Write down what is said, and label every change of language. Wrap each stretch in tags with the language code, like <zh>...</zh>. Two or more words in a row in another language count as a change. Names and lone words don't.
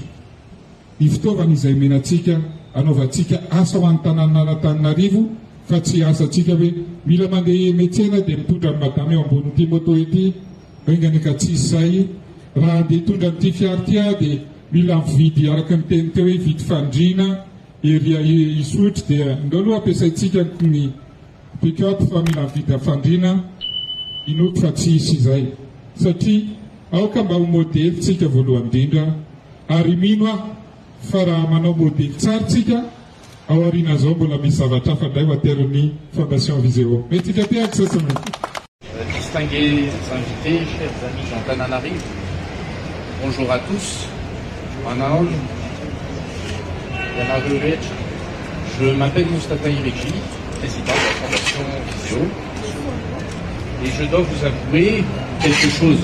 <mg>Ny fitaovana izay menantsika anaovantsika asa ho an'ny tanàna Antananarivo fa tsy asantsika hoe mila mandeha metsena dia mitondra ny madama eo ambonin'ity moto ity, aingany ka tsy izay. Raha andeha hitondra n'ity fiara ity dia mila mividy araka ny teny teo hoe vidy fandriana ery isotry, dia ndao aloha ampiasaintsika ny pick-up fa mila mividy fandriana. Inoko fa tsy isy izay satria aoka mba ho modely tsika voalohany indrindra, ary mino aho fa raha manao modely tsara tsika ao aoriana zao mbola misy zavatra hafa indray ho ateron'ny Fondation Viseo. Mety fiapiaka sasany.</mg> <fr>Distingués invités, chers amis d'Antananarivo, bonjour à tous. Manaol, je m'appelle Moustapha Irekli, président de la Fondation Viseo, et je dois vous avouer quelque chose.</fr>